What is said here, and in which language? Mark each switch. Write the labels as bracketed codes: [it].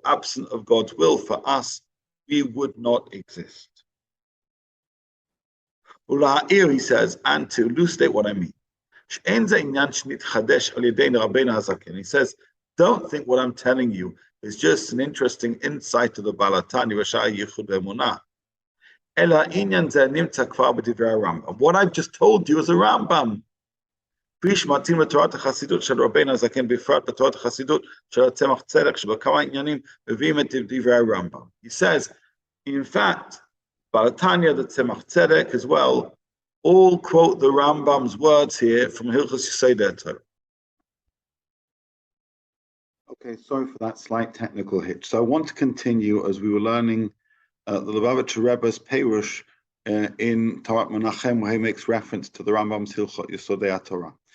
[en] Absent of God's will for us, we would not exist. Ula'ir, he says, and to elucidate what I mean. [he] שאין זה עניין שנתחדש על ידי רבינו הזקן. [en] He says, don't think what I'm telling you is just an interesting insight of the Baal HaTanya ושער ייחוד ואמונה. [he] אלא עניין זה נמצא כבר בדברי הרמב"ם. [en] What I've just told you is a Rambam. [he] כפי שמתאים לתורת החסידות של רבינו הזקן, בפרט בתורת החסידות של הצמח צדק, שבכמה עניינים מביאים את דברי הרמב"ם. [en] He says, in fact, Baal HaTanya, the Tzemach Tzedek as well, all quote the Rambam's words here from Hilchot Yesodei. Okay, sorry for that slight technical hitch. So I want to continue as we were learning the Lubavitcher Rebbe's Perush in Torah Menachem, where he makes reference to the Rambam's Hilchot Yesodei HaTorah.